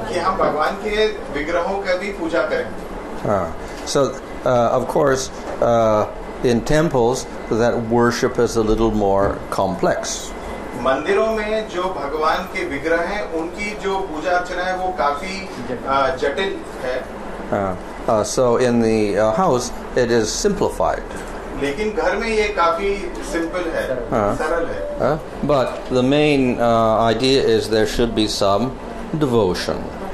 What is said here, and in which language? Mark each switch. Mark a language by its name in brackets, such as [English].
[Hindi] कि हम भगवान के विग्रहों का भी पूजा करें. [English] So, of course, in temples, that worship is a little more complex. [Hindi] मंदिरों में जो भगवान के विग्रह हैं उनकी जो पूजा अर्चना है वो काफी जटिल है. [English] So in the house, it is simplified. [Hindi] लेकिन घर में ये काफी सिंपल है, सरल है. [English] But the main idea is there should be some devotion.